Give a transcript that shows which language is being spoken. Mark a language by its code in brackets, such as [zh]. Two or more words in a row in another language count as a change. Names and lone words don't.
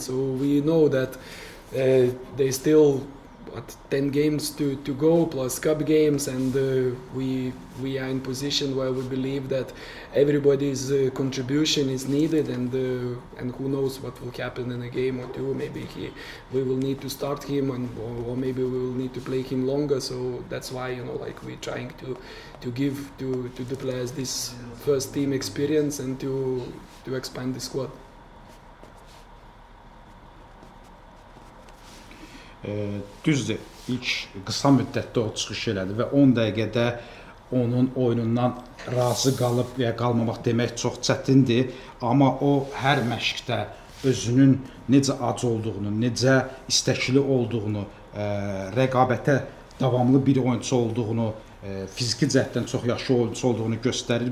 [en] So we know that they still 10 games to go plus cup games, and we are in position where we believe that everybody's contribution is needed, and who knows what will happen in a game or two. Maybe we will need to start him, or maybe we will need to play him longer. So that's why, you know, like we're trying to give to the players this first team experience and to expand the squad. [az] Düzdür, ilk qısa müddətdə o çıxış elədi və 10 dəqiqədə onun oyunundan razı qalıb və qalmamaq demək çox çətindir. Amma o hər məşqdə özünün necə ac olduğunu, necə istəkli olduğunu, rəqabətə davamlı bir oyunçu olduğunu, fiziki cəhətdən çox yaxşı oyunçu olduğunu göstərir.